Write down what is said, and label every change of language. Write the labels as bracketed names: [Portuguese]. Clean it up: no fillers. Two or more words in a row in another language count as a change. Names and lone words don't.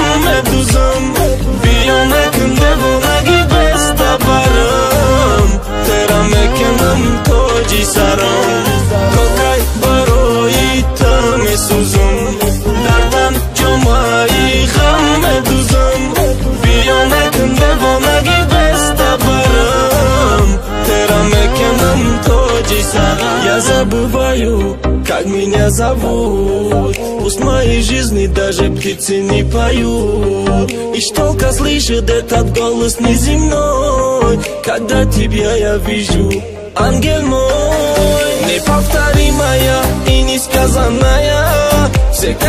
[Tajik] медӯзам биё накун девонагӣ беста барам тера мекунам тоҷи сарам то кай барои ту месӯзам дар тан ҷомаи ғам медӯзам биё накун девонагӣ беста барам тера мекунам тоҷи сарам [Russian] я забываю как меня зовут пусть мои жизни даже птицы не поют и только слышит этот голос неземной когда тебя я вижу ангел мой неповторимая и несказанная всегда